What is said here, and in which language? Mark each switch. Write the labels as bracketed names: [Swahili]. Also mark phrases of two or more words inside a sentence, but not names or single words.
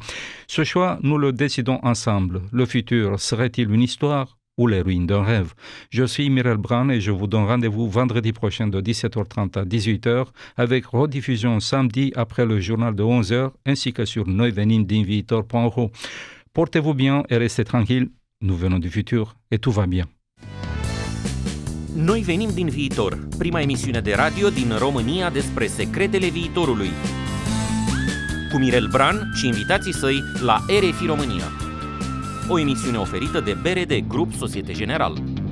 [French] Ce choix, nous le décidons ensemble. Le futur serait-il une histoire ou les ruines d'un rêve? Je suis Mirel Bran et je vous donne rendez-vous vendredi prochain de 17h30 à 18h avec rediffusion samedi après le journal de 11h ainsi que sur noevenim.ro. Portez-vous bien et restez tranquilles. Nous venons du futur et tout va bien. [Romanian] Noi venim din viitor, prima emisiune de radio din România despre secretele viitorului. Cu Mirel Bran și invitații săi la RFI România. O emisiune oferită de BRD Grup Societe Generale.